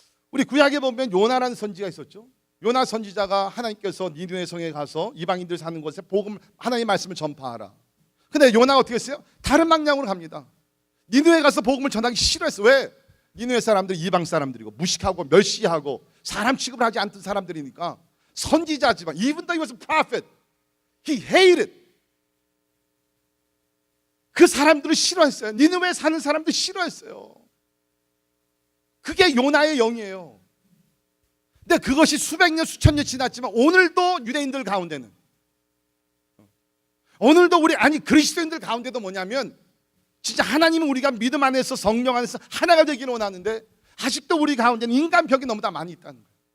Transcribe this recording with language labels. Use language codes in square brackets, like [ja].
[ko] 우리 구약에 보면 요나라는 선지가 있었죠. 요나 선지자가 하나님께서 니느웨 성에 가서 이방인들 사는 곳에 복음, 하나님의 말씀을 전파하라. 근데 요나가 어떻게 했어요? 다른 방향으로 갑니다. 니느웨 가서 복음을 전하기 싫어했어요. 왜? 니느웨 사람들이 이방 사람들이고 무식하고 멸시하고 사람 취급을 하지 않던 사람들이니까. 선지자지만 [en] even though he was a prophet, he hated. [ko] 그 사람들을 싫어했어요. 니느웨에 사는 사람들 싫어했어요. 그게 요나의 영이에요. 근데 그것이 수백 년 수천 년 지났지만 오늘도 유대인들 가운데는, 오늘도 그리스도인들 가운데도 뭐냐면 진짜 하나님은 우리가 믿음 안에서 성령 안에서 하나가 되기를 원하는데 아직도 우리 가운데는 인간벽이 너무나 많이 있다는 거예요.